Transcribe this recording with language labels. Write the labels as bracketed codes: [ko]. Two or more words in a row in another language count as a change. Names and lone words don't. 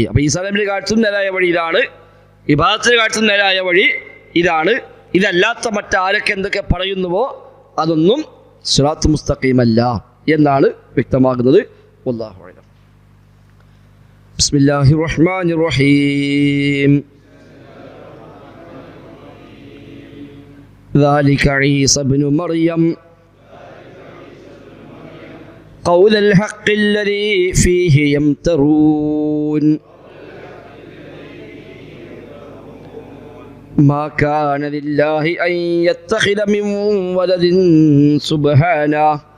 [ml] അപ്പോൾ ഈസാ നബിയുടെ കാലത്തും നേരായ വഴി ഇതാണ്, ഇബാദത്തിന്റെ കാലത്തും നേരായ വഴി ഇതാണ്. ഇതല്ലാത്ത മറ്റാരൊക്കെ എന്തൊക്കെ പറയുന്നുവോ അതൊന്നും [ar] صراط مستقيم [ml] അല്ല എന്നാണ് വ്യക്തമാകുന്നത്. [ar] والله أعلم. بسم الله الرحمن الرحيم. ذلك عيسى ابن مريم قول الحق الذي فيه يمترون ما كان لله أن يتخذ من ولد سبحانه